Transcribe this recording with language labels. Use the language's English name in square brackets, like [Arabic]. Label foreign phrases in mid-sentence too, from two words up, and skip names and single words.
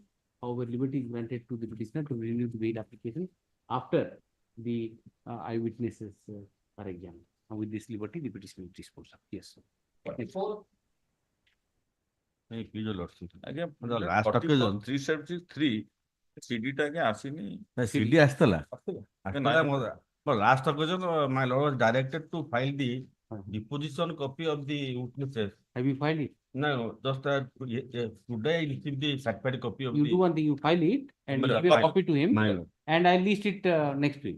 [English] However, liberty is granted to the petitioner to renew the bail application after the eyewitnesses are examined. And with this liberty, the petitioner is disposed of. Yes. 44. Please, your lordship. Again, The last occasion. [Odia] 373, CD ଟା ଆଜ୍ଞା ଆସିନି। CD ଆସିଥିଲା। ନାଇଁ, [English] But last occasion, my lord was directed to file the deposition copy of the witnesses. Have you filed it? No, just today I received the certified copy of You the. do one thing, you file it and My lord, give a copy to him. my lord. And I'll list it next week.